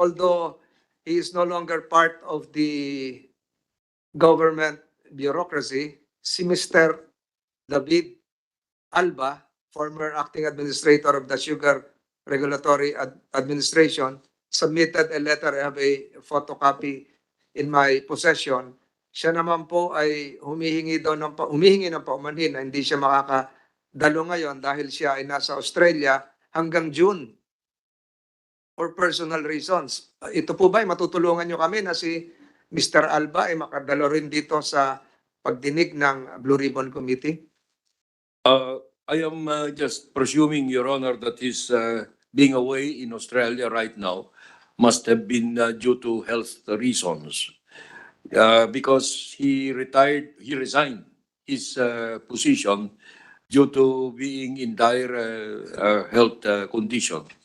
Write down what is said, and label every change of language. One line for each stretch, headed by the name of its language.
English: although he is no longer part of the government bureaucracy, si Mr. David Alba, former acting administrator of the Sugar Regulatory Administration, submitted a letter. I have a photocopy in my possession.
Filipino: Siya naman po ay humihingi ng paumanhin na hindi siya makakadalo ngayon dahil siya ay nasa Australia hanggang June for personal reasons. Ito po ba ay matutulungan nyo kami na si Mr. Alba ay makadalo rin dito sa pagdinig ng Blue Ribbon Committee?
English: I am just presuming, Your Honor, that his being away in Australia right now must have been due to health reasons. Because he resigned his position due to being in dire health condition.